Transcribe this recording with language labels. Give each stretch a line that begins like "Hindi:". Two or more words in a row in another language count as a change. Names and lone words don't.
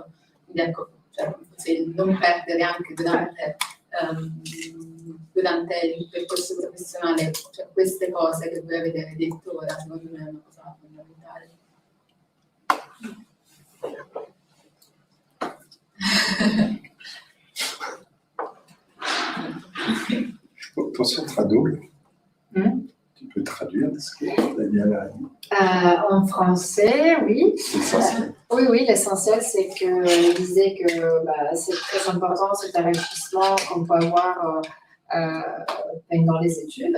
Italian: Quindi ecco, cioè, se non perdere anche durante il percorso professionale, cioè, queste cose che voi avete detto ora, secondo me è una cosa fondamentale. Posso tradurre?
French: Tu peux traduire ce que Daniel a dit? En français, oui. L'essentiel. Oui, l'essentiel, c'est que disait que c'est très important cet enrichissement qu'on peut avoir dans les études.